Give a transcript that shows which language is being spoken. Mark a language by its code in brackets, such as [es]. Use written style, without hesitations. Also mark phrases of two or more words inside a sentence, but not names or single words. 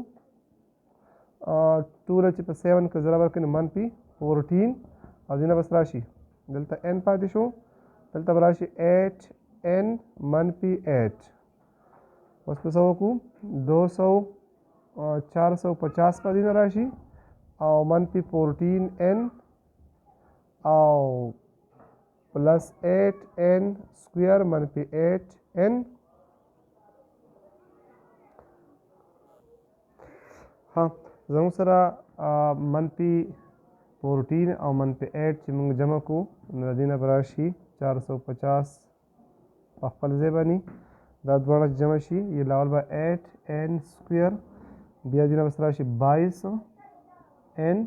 [ps] نه چې په 7 کې ضرب ورکړي نو منفي 14 او دې نه بس راشي دلته n پاتې شو دلته به راشي 8n منفي 8. اوس په څه وکړو 450 په دې نه راشي او منفي 14n او [en] plus 8n square [ps] منفي 8n ها زموږ سره منفي 14 او منفي 8 چې موږ جمع کو نو د دې نه به راشي 450 په خپل ځای باندې دا دواړه جمع شي یې لاول به 8n سکویر بیا دې نه به راشي 22n.